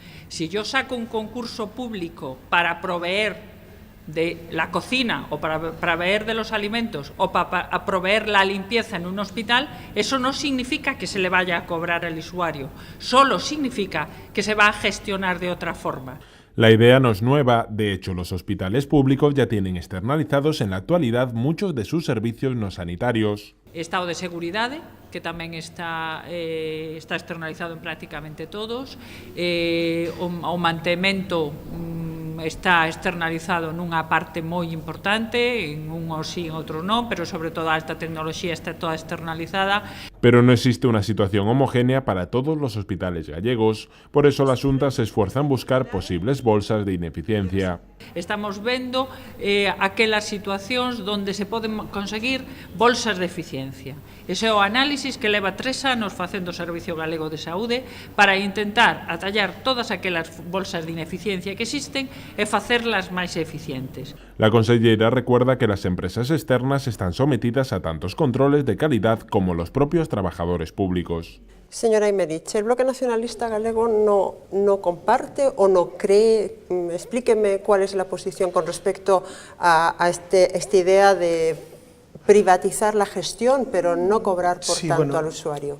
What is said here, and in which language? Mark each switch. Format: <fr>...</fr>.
<es>Si yo saco un concurso público para proveer de la cocina o para proveer de los alimentos o para proveer la limpieza en un hospital, eso no significa que se le vaya a cobrar al usuario, solo significa que se va a gestionar de otra forma. La idea no es nueva, de hecho los hospitales públicos ya tienen externalizados en la actualidad muchos de sus servicios no sanitarios.</es> <gl>Estado de seguridad, que tamén está externalizado en prácticamente todos, o mantemento está externalizado nunha parte moi importante, en uns sí, en outros non, pero sobre todo a alta tecnoloxía está toda externalizada.</gl> <es>Pero no existe una situación homogénea para todos los hospitales gallegos, por eso la Xunta se esfuerza en buscar posibles bolsas de ineficiencia.</es> <gl>Estamos vendo aquelas situacións onde se poden conseguir bolsas de eficiencia. Ese é o análisis que leva 3 anos facendo o Servicio Galego de Saúde para intentar atallar todas aquelas bolsas de ineficiencia que existen e facerlas máis eficientes.</gl> <es>La consellera recuerda que las empresas externas están sometidas a tantos controles de calidad como los propios trabajadores públicos. Señora Imerich, ¿el Bloque Nacionalista Galego no comparte o no cree? Explíqueme cuál es la posición con respecto a esta idea de privatizar la gestión, pero no cobrar por tanto al usuario.</es>